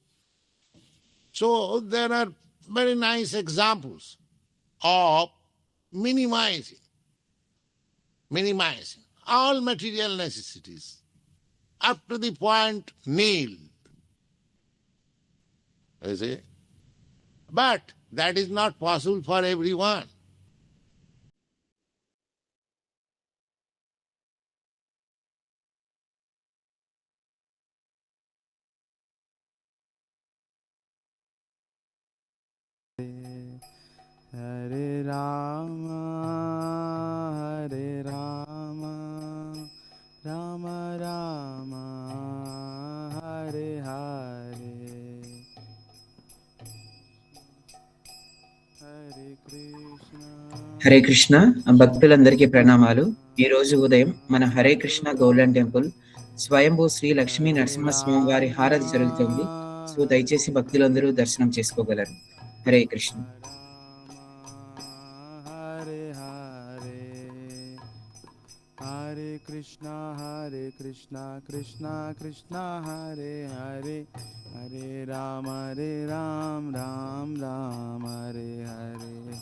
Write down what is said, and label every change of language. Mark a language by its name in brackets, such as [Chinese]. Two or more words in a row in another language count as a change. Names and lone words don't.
[English] So there are very nice examples of minimizing all material necessities up to the point nil. You see? But that is not possible for everyone. [Sanskrit] हरे राम, हरे राम, राम राम, हरे हरे, हरे कृष्ण. [Telugu] హరే కృష్ణ భక్తులందరికీ ప్రణామాలు. ఈ రోజు ఉదయం మన హరే కృష్ణ గోల్డెన్ టెంపుల్ స్వయంభూ శ్రీ లక్ష్మీ నరసింహస్వామి వారి హారతి జరుగుతుంది. సో దయచేసి భక్తులందరూ దర్శనం చేసుకోగలరు. [Sanskrit] హరే కృష్ణ. हरे कृष्ण, कृष्ण कृष्ण, हरे हरे, हरे राम, राम राम, हरे हरे.